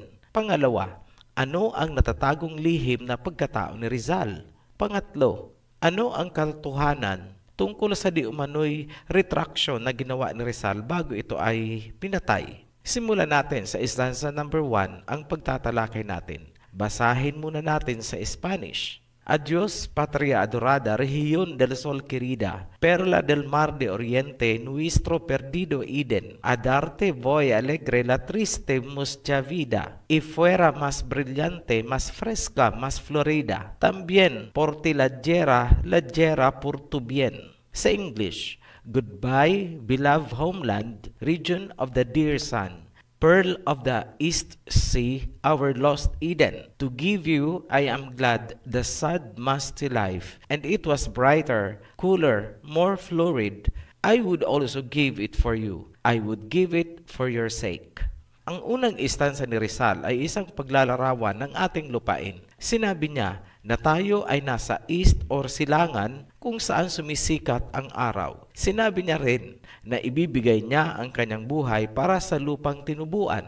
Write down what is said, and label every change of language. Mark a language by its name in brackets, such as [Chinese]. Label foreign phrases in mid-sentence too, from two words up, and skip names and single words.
[Filipino] Pangalawa, ano ang natatagong lihim na pagkatao ni Rizal? Pangatlo, ano ang katotohanan tungkol sa di umano'y retraction na ginawa ni Rizal bago ito ay pinatay? Simulan natin sa [English] stanza number 1 [Filipino] ang pagtatalakay natin. Basahin muna natin sa Spanish. [Spanish] Adios, patria adorada, región del sol querida, perla del mar de oriente, nuestro perdido Eden. A darte voy alegre la triste mucha vida, y fuera más brillante, más fresca, más florida. También por ti la guerra por tu bien. [English] Sa English, goodbye, beloved homeland, region of the dear sun. Pearl of the East Sea, our lost Eden. To give you, I am glad, the sad musty life, and it was brighter, cooler, more florid. I would also give it for you. I would give it for your sake. [Filipino] Ang unang istansa ni Rizal ay isang paglalarawan ng ating lupain. Sinabi niya na tayo ay nasa [English] east or [Filipino] silangan kung saan sumisikat ang araw. Sinabi niya rin na ibibigay niya ang kanyang buhay para sa lupang tinubuan.